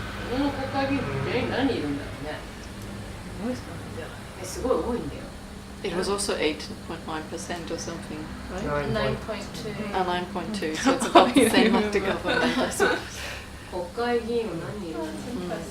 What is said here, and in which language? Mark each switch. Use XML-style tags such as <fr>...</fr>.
<ja>この国会議員って何人いるんだろうね。すごい多いんだよ。</ja> <en>It was also 8.9% or something, right? 9.2. 9.2, so it's about the same as the government, I suppose.</en> <ja>国会議員は何人いるんだろう。</ja>